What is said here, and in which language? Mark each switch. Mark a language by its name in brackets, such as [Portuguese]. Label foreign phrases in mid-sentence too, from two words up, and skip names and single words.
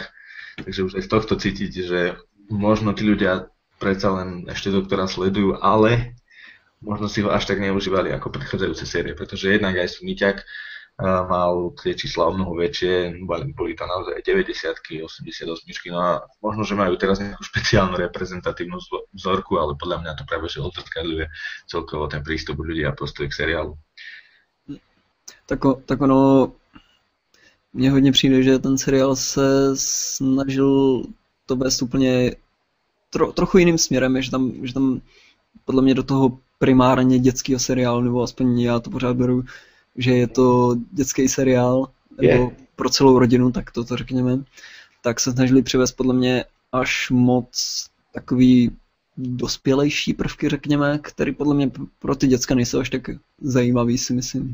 [Slovak] Takže už aj z tohto cítiť, že možno tí ľudia predsa len ešte Doktora sledujú, ale možno si ho až tak neužívali ako predchádzajúce série, pretože jednak aj Smyťak mal tie čísla o mnoho väčšie, boli tam naozaj 90-ky, 88-čky, no a možno, že majú teraz nejakú špeciálnu reprezentatívnu vzorku, ale podľa mňa to práve že odzrkadľuje celkovo ten prístup ľudí a postoj k seriálu. [Czech] Tak ono, mně hodně přijde, že ten seriál se snažil to vést úplně trochu jiným směrem, že tam podle mě do toho primárně dětského seriálu, nebo aspoň já to pořád beru, že je to dětský seriál, nebo pro celou rodinu, tak to řekněme, tak se snažili přivést podle mě až moc takový dospělejší prvky, řekněme, který podle mě pro ty děcka nejsou až tak zajímavý, si myslím.